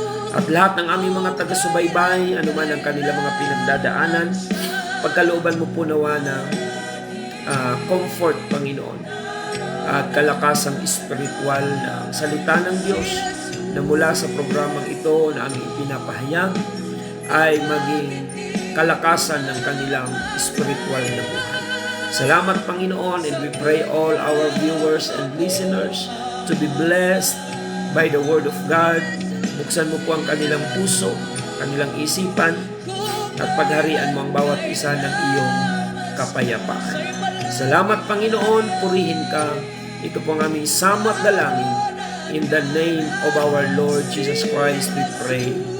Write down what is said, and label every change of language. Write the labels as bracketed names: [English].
[Filipino] At lahat ng aming mga taga-subaybay, anuman ang kanilang mga pinagdadaanan, pagkalooban mo po nawa na comfort, Panginoon, at kalakasang spiritual na salita ng Diyos na mula sa programang ito na aming ipinapahayag ay maging kalakasan ng kanilang spiritual na buhay. Salamat, Panginoon, [English] and we pray all our viewers and listeners to be blessed by the Word of God. [Filipino] Buksan mo po ang kanilang puso, kanilang isipan, at pagharian mo ang bawat isa ng iyong kapayapaan. Salamat, Panginoon, purihin ka. Ito po ang aming samot dalangin. [English] In the name of our Lord Jesus Christ we pray.